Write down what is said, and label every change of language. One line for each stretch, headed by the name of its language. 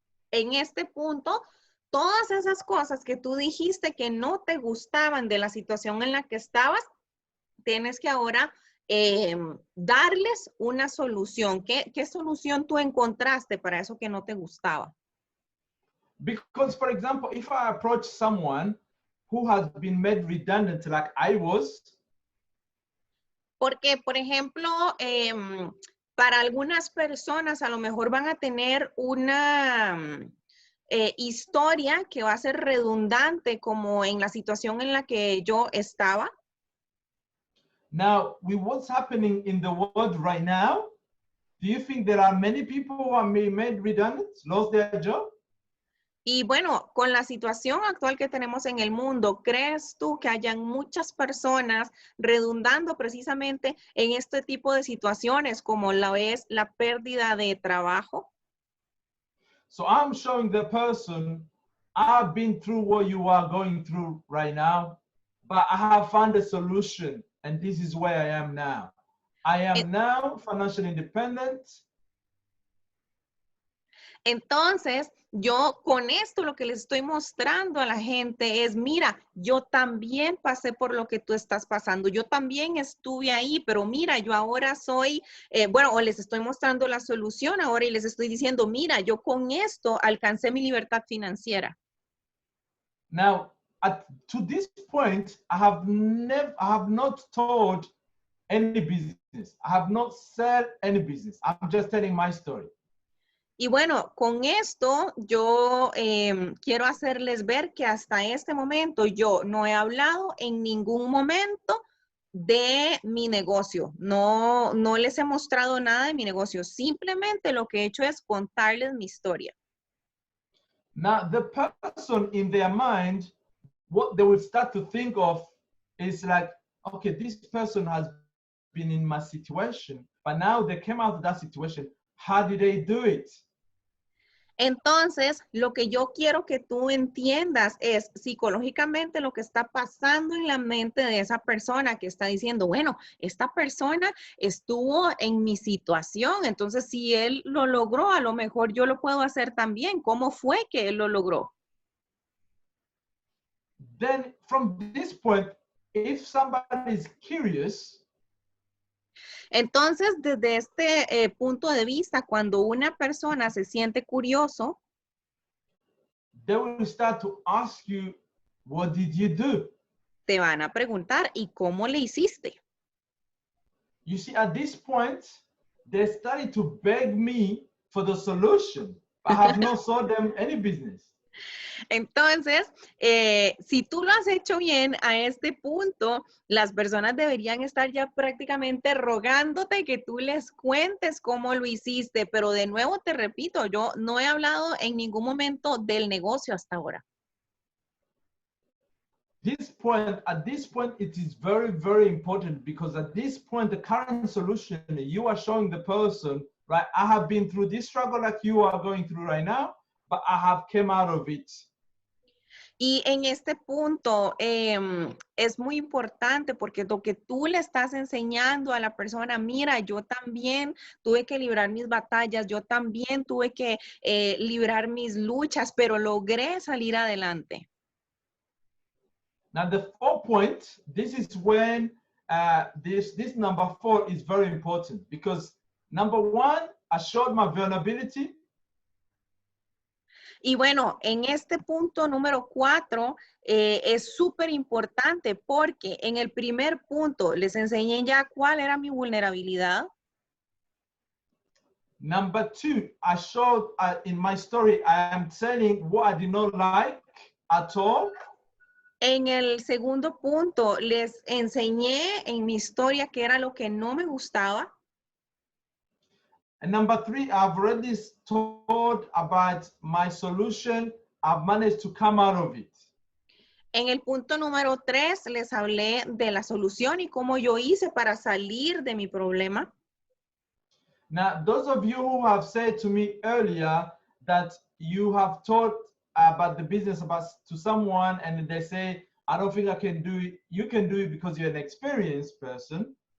Spanish: En este punto, todas esas cosas que tú dijiste que no te gustaban de la situación en la que estabas, tienes que ahora darles una solución. ¿Qué solución tú encontraste para eso que no te gustaba?
English: Because, for example, if I approach someone who has been made redundant like I was.
Spanish: Porque, por ejemplo, para algunas personas a lo mejor van a tener una historia que va a ser redundante como en la situación en la que yo estaba.
English: Now, with what's happening in the world right now, do you think there are many people who are being made redundant, lost their job?
Spanish: Y bueno, con la situación actual que tenemos en el mundo, ¿crees tú que hayan muchas personas redundando precisamente en este tipo de situaciones como la es la pérdida de trabajo?
English: So I'm showing the person, I've been through what you are going through right now, but I have found a solution, and this is where I am now. I am now financially independent.
Spanish: Entonces, yo con esto lo que les estoy mostrando a la gente es, mira, yo también pasé por lo que tú estás pasando, yo también estuve ahí, pero mira, yo ahora soy, bueno, o les estoy mostrando la solución ahora y les estoy diciendo, mira, yo con esto alcancé mi libertad financiera.
English: Now, to this point, I have not told any business. I have not said any business. I'm just telling my story.
Spanish: Y bueno, con esto yo quiero hacerles ver que hasta este momento yo no he hablado en ningún momento de mi negocio. No les he mostrado nada de mi negocio. Simplemente lo que he hecho es contarles mi historia.
English: Now, the person in their mind, what they will start to think of is like, okay, this person has been in my situation, but now they came out of that situation. How did they do it?
Spanish: Entonces, lo que yo quiero que tú entiendas es psicológicamente lo que está pasando en la mente de esa persona que está diciendo, bueno, esta persona estuvo en mi situación, entonces si él lo logró, a lo mejor yo lo puedo hacer también. ¿Cómo fue que él lo logró?
English: Then from this point, if somebody is curious,
Spanish: Entonces, desde este punto de vista, cuando una persona se siente curioso,
English: they will start to ask you, what did you do?
Spanish: te van a preguntar, ¿y cómo le hiciste?
English: You see, at this point, they started to beg me for the solution. I have not sold them any business.
Spanish: Entonces, si tú lo has hecho bien a este punto, las personas deberían estar ya prácticamente rogándote que tú les cuentes cómo lo hiciste. Pero de nuevo te repito, yo no he hablado en ningún momento del negocio hasta ahora.
English: At this point, it is very, very important, because at this point, the current solution you are showing the person, right? I have been through this struggle like you are going through right now, but I have come out of it.
Spanish: Y en este punto es muy importante, porque lo que tú le estás enseñando a la persona, mira, yo también tuve que librar mis batallas, yo también tuve que librar mis luchas, pero logré salir adelante.
English: Now, the 4 point, this is when this number 4 is very important, because number 1, I showed my vulnerability.
Spanish: Y bueno, en este punto número 4 es súper importante, porque en el primer punto les enseñé ya cuál era mi vulnerabilidad.
English: Number 2, I showed in my story, I am telling what I did not like at all.
Spanish: En el segundo punto les enseñé en mi historia qué era lo que no me gustaba.
English: And number 3, I've already told about my solution. I've managed to come out of it.
Spanish: En el punto número 3 les hablé de la solución y cómo yo hice para salir de mi problema.
English: Now, those of you who have said to me earlier that you have taught about the business to someone and they say, I don't think I can do it. You can do it because you're an experienced person.